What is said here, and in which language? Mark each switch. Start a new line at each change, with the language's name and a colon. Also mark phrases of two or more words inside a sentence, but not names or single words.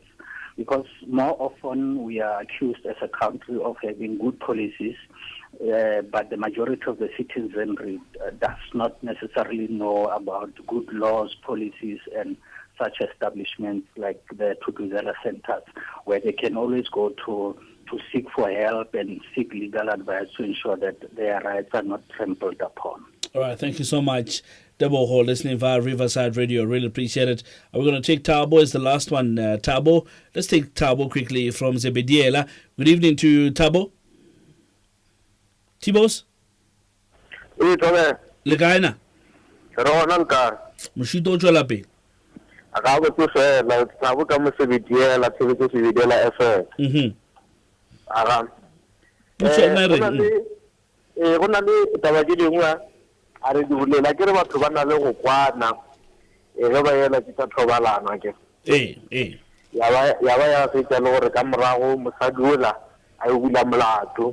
English: Because more often we are accused as a country of having good policies, but the majority of the citizenry does not necessarily know about good laws, policies, and such establishments like the Thuthuzela centers, where they can always go to seek for help and seek legal advice to ensure that their rights are not trampled upon. All right, thank you so much, Debo Hall, listening via Riverside Radio. Really appreciate it. We're going to take Thabo as the last one. Thabo, let's take Thabo quickly from Zebediela. Good evening to Thabo. Tibos?
Northern Sotho: Le kae na? Moshito o tswela pele. Go na le taba ke dingwe a re di bolela ke re batho ba na le go kwana ge ba yela ke tsa thobalano ke ya ba ya fetsa le gore ka morago mosadi ola a e bula molato